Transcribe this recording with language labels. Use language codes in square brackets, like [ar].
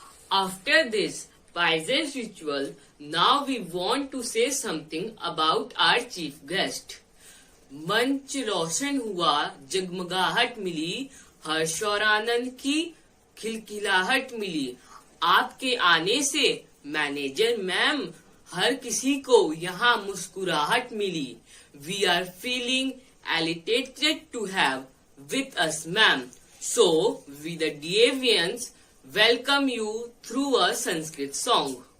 [en] After this Pisces ritual, now we want to say something about our chief guest. [hi] मंच रोशन हुआ, जगमगाहट मिली, हर्ष और आनंद की खिलखिलाहट मिली। आपके आने से मैनेजर मैम हर किसी को यहाँ मुस्कुराहट मिली। [en] We are feeling elated to have with us ma'am. So, we the DAVians welcome you through a Sanskrit song.